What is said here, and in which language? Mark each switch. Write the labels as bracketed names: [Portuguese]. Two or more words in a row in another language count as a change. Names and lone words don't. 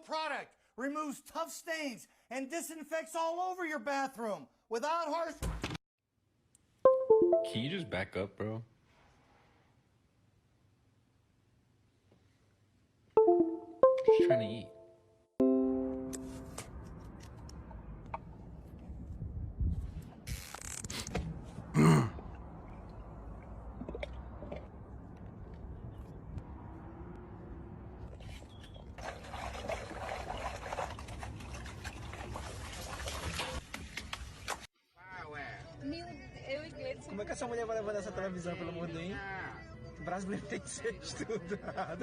[English] product removes tough stains and disinfects all over your bathroom without harsh... Can you just back up, bro? Just trying to eat. [Portuguese] Como é que essa mulher vai levar essa televisão, pelo amor de Deus, hein? O brasileiro tem que ser estudado.